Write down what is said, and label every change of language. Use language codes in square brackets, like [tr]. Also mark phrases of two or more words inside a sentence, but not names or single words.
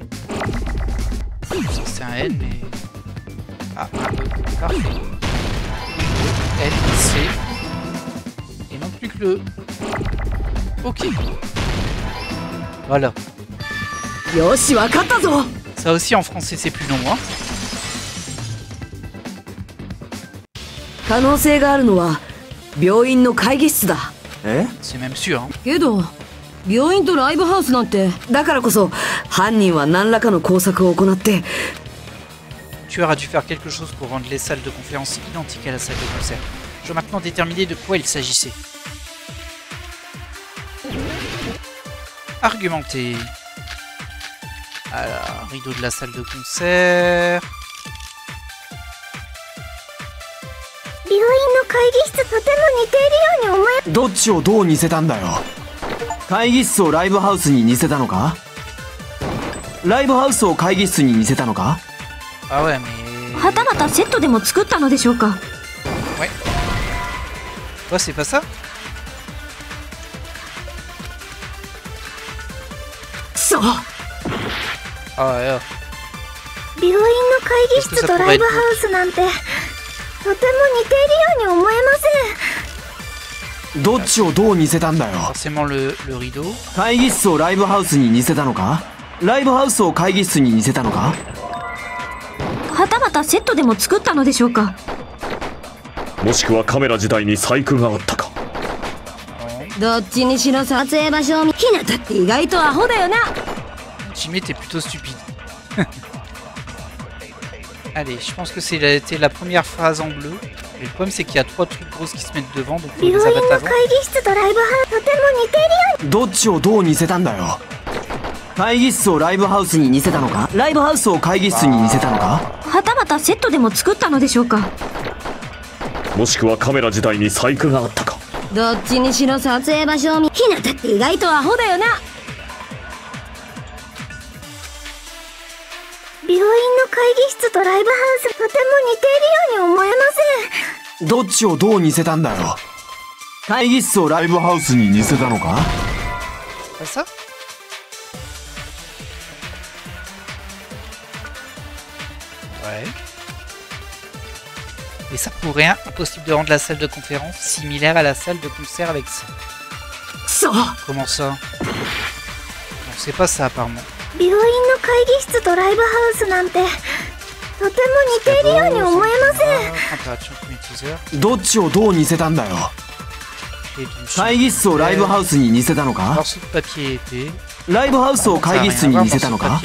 [fr] C'est un N mais... Ah, un E. Parfait. N, C. Il manque plus que le E. Ok. Voilà. Ça aussi en français c'est plus long, hein. [ja] 可能性があるのは病院の会議室だ。 [fr] C'est même sûr, hein. [ja] けど病院とライブハウスなんて。だからこそ犯人は何らかの工作を行って。 [fr] Tueur a dû faire quelque chose pour rendre les salles de conférence identiques à la salle de concert. Je dois maintenant déterminer de quoi il s'agissait. Argumenter. Alors, rideau de la salle de concert. [ja] 病院の会議室とても似ているように思え。どっちをどう似せたんだよ。会議室をライブハウスに似せたのか？ライブハウスを会議室に似せたのか？ [fr] Ah ouais, mais... [ja] はたまたセットでも作ったのでしょうか。 [fr] Ouais. Ouais, c'est pas ça? [ja] そう。ああ、いや。病院の会議室とライブハウスなんてとても似ているように思えません。どっちをどう似せたんだよ。 [fr] Forcément le rideau. [ja] 会議室をライブハウスに似せたのか？ライブハウスを会議室に似せたのか？はたまたセットでも作ったのでしょうか。もしくはカメラ自体に細工があったか。どっちにしろ撮影場所を見。ひなたって意外とアホだよな。 [fr] Jimmy, t'es plutôt stupide. Allez, je pense que c'était la première phrase en bleu. Mais le problème, c'est qu'il y a 3 trucs grosses qui se mettent devant, donc on les abatte avant. [ja] どっちをどう似せたんだよ。会議室をライブハウスに似せたのか？ライブハウスを会議室に似せたのか？はたまたセットでも作ったのでしょうか。もしくはカメラ自体に細工があったか。どっちにしろ撮影場所を見。ひなたって意外とアホだよな。病院の会議室とライブハウスとても似ているように思えません。どっちをどう似せたんだよ。会議室をライブハウスに似せたのか？ [fr] Ça? Ouais. Et ça pourrait être impossible de rendre la salle de conférence similaire à la salle de concert avec ça. Comment ça? On sait pas ça apparemment. [ja] 病院の会議室とライブハウスなんてとても似ているように思えません。どっちをどう似せたんだよ。会議室をライブハウスに似せたのか？ライブハウスを会議室に似せたのか？